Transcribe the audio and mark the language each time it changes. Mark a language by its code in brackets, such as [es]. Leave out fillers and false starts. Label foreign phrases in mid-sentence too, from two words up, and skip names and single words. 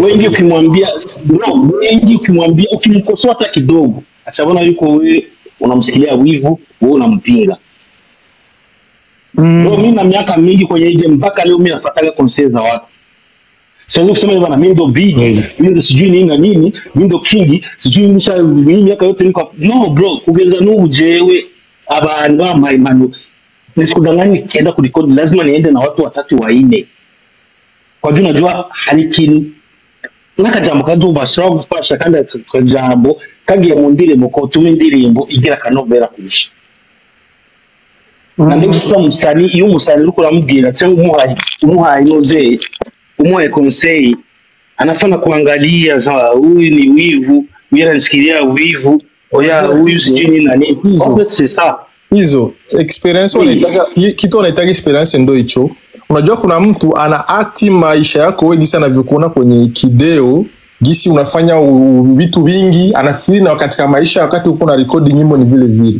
[sw] Wengi ukimwambia ukimkosoa hata kidogo achabona yuko wewe unamsikilia wivu wewe unampinga. Mimi na miaka mingi kwenye game mpaka leo mimi nafuataga conseils za watu. Sio kusema bwana mimi ndo big, mimi ndo sijui nini na nini, mimi ndo king, sijui mimi miaka yote niko no bro, [rn] kugeza nubu jewe abantu bamaimano. [sw] Nisikudanganye kienda kurecord lazima niende na watu watatu waine. Kwa juu najua [rn] hari kintu nakajambo kadubashira gufasha kandi akajambo kagiye mu ndirimbo ko tuma indirimbo igira kanovera kurusha. [sw] Na ndio sasa [rn] iyo umusani uri kuramubwira cyangwa umuhaye noze umuhaye conseil [sw] anafanya kuangalia huyu ni wivu, mimi nasikilia wivu, oya huyu sijui nini na nini. Sasa hizo experience unaitaka kitu unaitaka experience ndio hicho. Unajua kuna mtu ana acti maisha yako wewe gisi anavyokuona kwenye kideo, gisi unafanya vitu vingi, anafikiri na katika maisha wakati uko na record nyimbo ni vile vile.